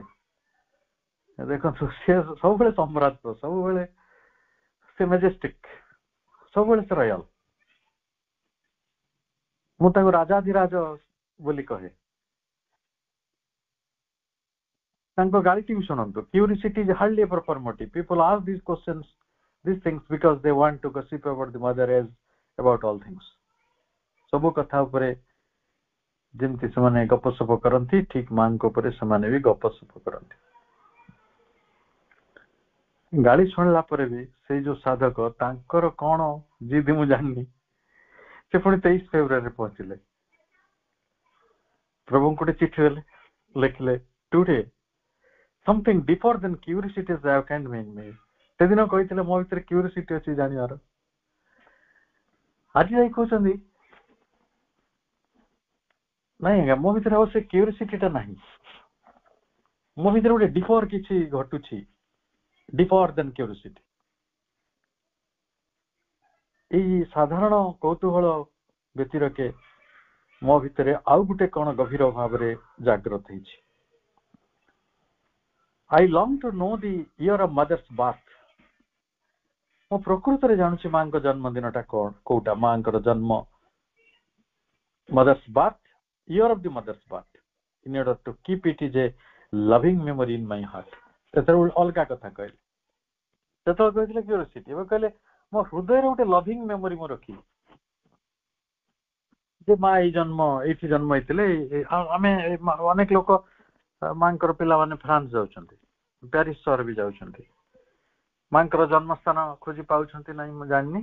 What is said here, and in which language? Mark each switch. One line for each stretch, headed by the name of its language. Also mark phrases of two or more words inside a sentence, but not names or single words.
Odia: ଦେଖନ୍ତୁ ସେ ସବୁବେଳେ ସମ୍ରାଟ, ସବୁବେଳେ ସେ ମେଜେଷ୍ଟିକ, ସବୁବେଳେ ସେ ରୟାଲ। ମୁଁ ତାଙ୍କୁ ରାଜାଧିରାଜ ବୋଲି କହେ। ତାଙ୍କ ଗାଳିଟି ବି ଶୁଣନ୍ତୁ।
English: Curiosity is hardly a proper motive. People ask these questions, these things because they want to gossip about the mother as about all things.
Odia: ସବୁ କଥା ଉପରେ ଯେମିତି ସେମାନେ ଗପସପ କରନ୍ତି, ଠିକ ମାଙ୍କ ଉପରେ ସେମାନେ ବି ଗପସପ କରନ୍ତି। ଗାଳି ଶୁଣିଲା ପରେ ବି ସେଇ ଯୋଉ ସାଧକ, ତାଙ୍କର କଣ ଜିଦ ମୁଁ ଜାଣିନି, ସେ ପୁଣି 23 ଫେବୃଆରୀରେ ପହଞ୍ଚିଲେ। ପ୍ରଭୁଙ୍କୁ ଗୋଟେ ଚିଠି ଦେଲେ, ଲେଖିଲେ ଟୁଡେ
English: something deeper than curiosity is thou canst make me.
Odia: ସେଦିନ କହିଥିଲେ ମୋ ଭିତରେ କ୍ୟୁରିସିଟି ଅଛି ଜାଣିବାର। ଆଜି ଯାଇ କହୁଛନ୍ତି ନାଇଁ ଆଜ୍ଞା, ମୋ ଭିତରେ ଆଉ ସେ କ୍ୟୁରିସିଟିଟା ନାହିଁ। ମୋ ଭିତରେ ଗୋଟେ ଡିପର କିଛି ଘଟୁଛି,
English: deeper than curiosity.
Odia: ଏଇ ସାଧାରଣ କୌତୂହଳ ବ୍ୟତିରେକେ ମୋ ଭିତରେ ଆଉ ଗୋଟେ କଣ ଗଭୀର ଭାବରେ ଜାଗ୍ରତ ହେଇଛି।
English: I long to know the year of mother's birth.
Odia: ମୁଁ ପ୍ରକୃତରେ ଜାଣୁଛି ମାଙ୍କ ଜନ୍ମଦିନଟା କଣ, କୋଉଟା ମାଙ୍କର ଜନ୍ମ,
English: mother's birth, year of the mother's birth, in order to keep it is a loving memory in my heart.
Odia: ସେତେବେଳେ ଅଲଗା କଥା କହିଲେ, ସେତେବେଳେ କହିଥିଲେ କ୍ୟୁରିସିଟି, ଏବେ କହିଲେ ମୋ ହୃଦୟରେ ଗୋଟେ
English: loving memory
Odia: ମୁଁ ରଖିବି ଯେ ମା ଏଇ ଜନ୍ମ, ଏଇଠି ଜନ୍ମ ହେଇଥିଲେ। ଆମେ ଅନେକ ଲୋକ ମାଙ୍କର ପିଲାମାନେ ଫ୍ରାନ୍ସ ଯାଉଛନ୍ତି, ପ୍ୟାରିସ ସହର ବି ଯାଉଛନ୍ତି, ମାଙ୍କର ଜନ୍ମସ୍ଥାନ ଖୋଜି ପାଉଛନ୍ତି ନାହିଁ ମୁଁ ଜାଣିନି।